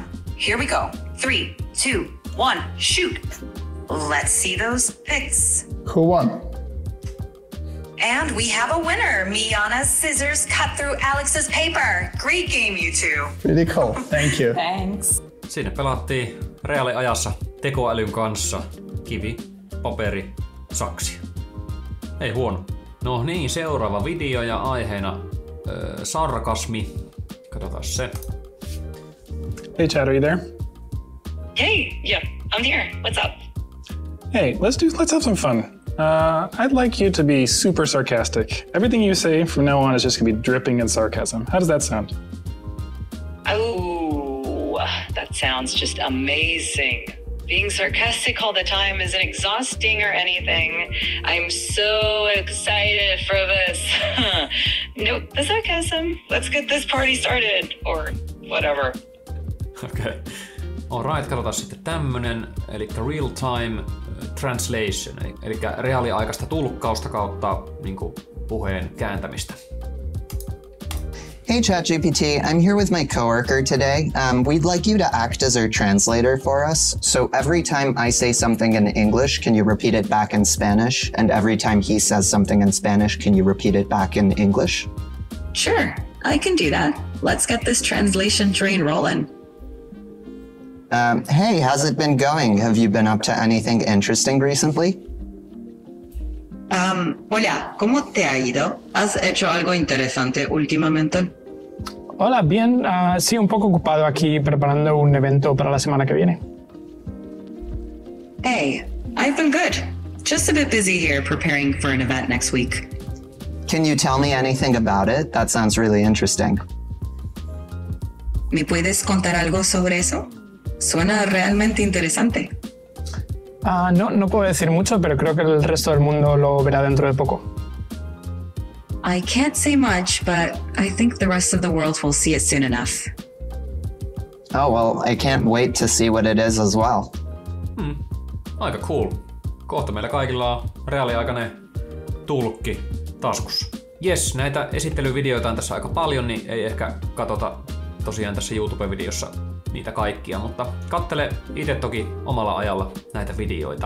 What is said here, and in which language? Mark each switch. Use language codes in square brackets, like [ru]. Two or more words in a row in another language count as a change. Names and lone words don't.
[en] Here we go. 3, 2, 1, shoot. Let's see those picks. Who won? And we have a winner. Miana's scissors cut through Alex's paper. Great game, you two. Pretty cool. Thank you. Thanks. [fi] Siinä pelattiin reaaliajassa tekoälyn kanssa kivi, paperi, saksia. Ei huono. No niin, seuraava video ja aiheena sarkasmi. Katsotaan se. [en] Hey, Chad, are you there? Hey, yeah, I'm here. What's up? Hey, let's have some fun. I'd like you to be super sarcastic. Everything you say from now on is just gonna be dripping in sarcasm. How does that sound? Oh, that sounds just amazing. Being sarcastic all the time isn't exhausting or anything. I'm so excited for this. Nope, the sarcasm. Let's get this party started, or whatever. [fi] Okei. Alright, katsotaan sitten tämmönen, eli [en] real time translation, [fi] eli reaaliaikaista tulkkausta kautta niin kuin puheen kääntämistä. [en] Hey ChatGPT, I'm here with my coworker today. We'd like you to act as our translator for us. So every time I say something in English, can you repeat it back in Spanish? And every time he says something in Spanish, can you repeat it back in English? Sure, I can do that. Let's get this translation train rolling. Hey, how's it been going? Have you been up to anything interesting recently? [es] Hola, ¿cómo te ha ido? ¿Has hecho algo interesante últimamente? Hola, bien. Sí, un poco ocupado aquí preparando un evento para la semana que viene. [en] Hey, I've been good. Just a bit busy here preparing for an event next week. Can you tell me anything about it? That sounds really interesting. [es] ¿Me puedes contar algo sobre eso? Suena realmente interesante. No puedo decir mucho, pero creo que el resto del mundo lo verá dentro de poco. [en] I can't say much, but I think the rest of the world will see it soon enough. Oh, well, I can't wait to see what it is as well. [fi] Aika cool. Kohta meillä kaikilla on reaaliaikainen tulkki taskussa. Jes, näitä esittelyvideoita on tässä aika paljon, niin ei ehkä katsota tosiaan tässä YouTube-videossa niitä kaikkia, mutta kattele itse toki omalla ajalla näitä videoita.